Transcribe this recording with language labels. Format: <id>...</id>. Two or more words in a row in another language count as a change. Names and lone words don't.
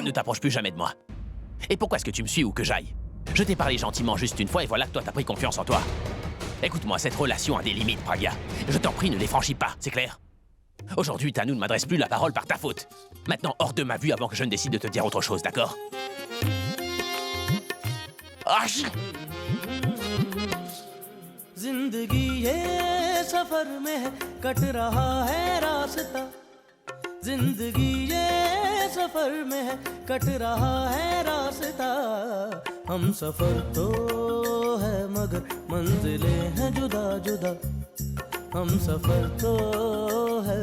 <fr>toi ne t'approches plus jamais de moi. Et pourquoi est-ce que tu me suis où que j'aille? Je t'ai parlé gentiment juste une fois et voilà que toi t'as pris confiance en toi. Écoute-moi, cette relation a des limites, Pragya. Je t'en prie, ne les franchis pas, c'est clair? Aujourd'hui, Tanou ne m'adresse plus la parole par ta faute. Maintenant, hors de ma vue avant que je ne décide de te dire autre chose, d'accord? Arch!</fr> <hi>जिंदगी ये सफर में कट रहा है रास्ता जिंदगी ये सफर में कट रहा है रास्ता हम सफर तो है मगर मंजिलें हैं जुदा जुदा हम सफर तो है</hi>